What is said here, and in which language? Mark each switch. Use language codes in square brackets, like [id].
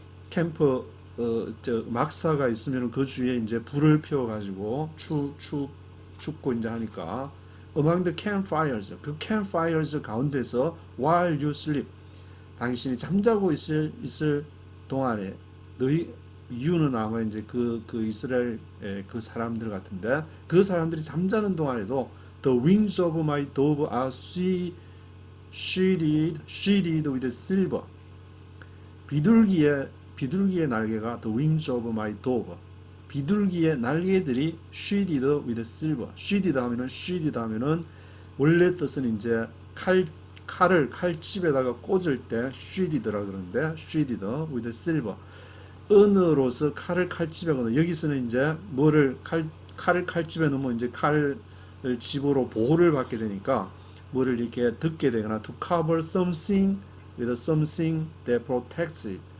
[ko] 캠프 막사가 있으면 그 주위에 이제 불을 피워 가지고 춥고 이제 하니까 [en] among the campfires, [ko] 그 campfires 가운데서 [en] while you sleep, [ko] 당신이 잠자고 있을 동안에 너희 you는 아마 이제 그 이스라엘 그 사람들 같은데, 그 사람들이 잠자는 동안에도 [en] the wings of my dove are sheathed with silver. [ko] 비둘기의 날개가 [en] the wings of my dove. [ko] 비둘기의 날개들이 [en] sheathed with silver. [ko] sheathed 하면은 원래 뜻은 이제 칼을 칼집에다가 꽂을 때 sheathed라 그러는데, [en] sheathed with silver. [ko] 은으로서 칼을 칼집에 넣어. 여기서는 이제 칼을 칼집에 넣으면 이제 칼을 집으로 보호를 받게 되니까 뭐를 이렇게 듣게 되거나 [en] to cover something with something that protects it.